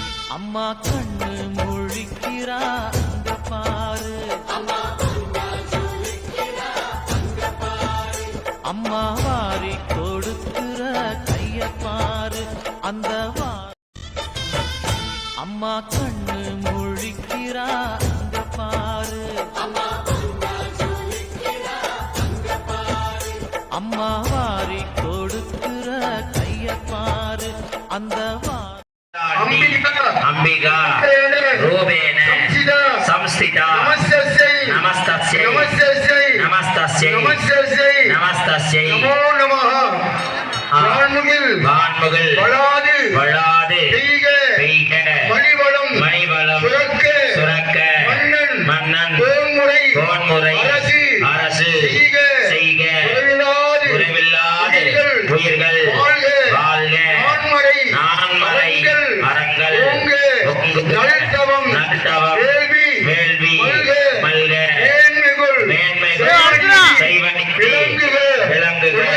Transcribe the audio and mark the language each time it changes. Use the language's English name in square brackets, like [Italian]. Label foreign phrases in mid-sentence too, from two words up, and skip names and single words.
[Tamil] அம்மா கண்ணு முழிக்கிறா அங்க பாரு, அம்மா வாரி கொடுக்கிற கைய பாரு, அந்த அம்மா கண்ணு முழிக்கிறா அங்க பாரு, அம்மா வாரி கொடுக்கிற கைய பாரு, அந்த [Sanskrit] अंबिका रूपेण संस्थिता नमस्तस्यै नमस्तस्यै नमस्तस्यै नमो नमः [Tamil] வான்முகில் வளாது பெய்க மணிவளம் சுரக்க மன்னன் கோன்முறை அரசு செய்க குறைவில்லாது உயிர்கள் வாழ்க நான்மறை அறங்கள் நல்தவம் வேள்வி மல்க மேன்மைகள் செய்வனிக்கு விளங்குக